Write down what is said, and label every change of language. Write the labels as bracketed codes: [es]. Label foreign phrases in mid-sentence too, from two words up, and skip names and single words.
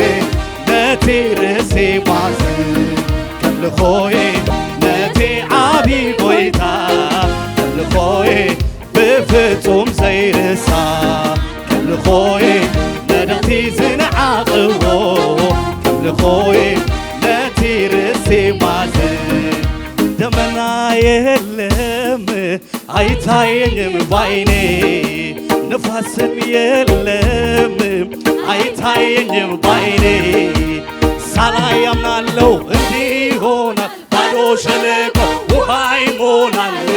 [ti] ነቲ ርእሲ ማዝን ከምልኾይ ነቲ ዓብይ ጎይታ ከምልኾይ ብፍጹም ዘይርሳ ከምልኾይ ነደቕቲ ዝነዓቕዎ ከምልኾይ ነቲ ርእሲ ማዝን [am] ደመና የለም አይታየኝም ባይኔ ንፋስም የለም አይታየኝም ባይኔ ሳላይ አምናለሁ እንዲህ ይሆናል ባዶ ሸለቆ ውሃ ይሞላል